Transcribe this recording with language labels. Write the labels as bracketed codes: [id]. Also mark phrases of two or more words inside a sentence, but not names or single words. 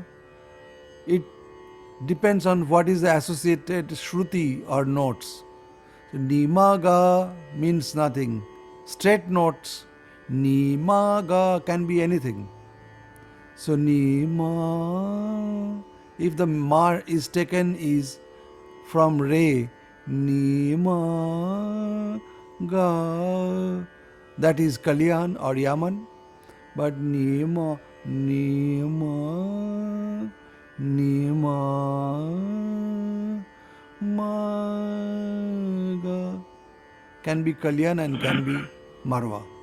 [en] It depends on what is the associated Shruti or notes. So, Nimaga means nothing. Straight notes, Nimaga can be anything. So, Nima. If the mar is taken is from re, nima ga, that is Kalyan or Yaman. But nima maga can be Kalyan and can be Marwa.